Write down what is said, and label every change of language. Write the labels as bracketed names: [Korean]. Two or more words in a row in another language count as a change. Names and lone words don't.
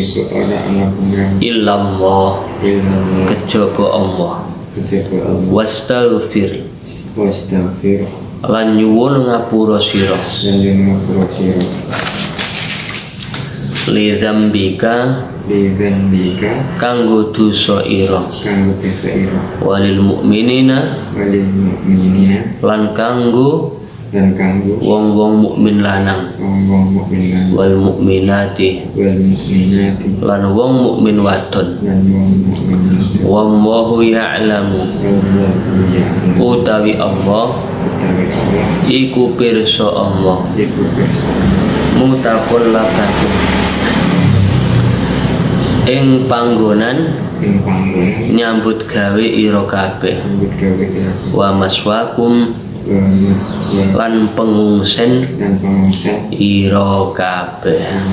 [Javanese] illallah kejaba Allah wastaghfir lan nyuwun ngapura sira lidzambika kanggo dosa ira [Arabic] وللمؤمنين [Javanese] lan kanggo dan kanggo wong-wong mukmin lanang wong-wong mukmin lanang [Arabic] والمؤمنات والمؤمنات [Javanese] lan wong mukmin wadon lan wong mukmin wadon [Arabic] والله يعلم والله يعلم [Javanese] utawi Allah utawi Allah iku pirsa Allah iku pirsa mutaqallabatu ing panggonan nyambut gawe ira kabeh [Arabic] ومثواكم [Javanese] lan pengungsen ira kabeh.